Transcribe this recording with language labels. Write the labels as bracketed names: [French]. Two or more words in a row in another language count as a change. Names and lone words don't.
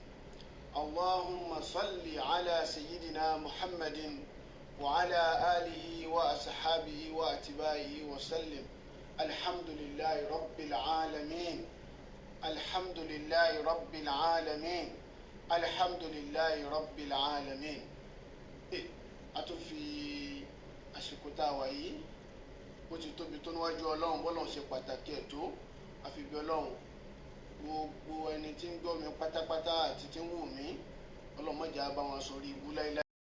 [Arabic] اللهم صل على سيدنا محمد وعلى آله وأصحابه واتباعه وسلم. الحمد لله رب العالمين. الحمد لله رب العالمين. الحمد لله رب العالمين. [Yoruba] àtúnfi àsìkò tá a wà yìí bó ti tóbi tó níwájú ọlọ́run bọ́lọ́run ṣe pàtàkì ẹ̀ tó àfibí ọlọ́run gbogbo ẹni tí ń gbọ́ mi pátápátá àti tí ń wò mí ọlọ́mọdé á bá wọn sọrí ibú láíláí.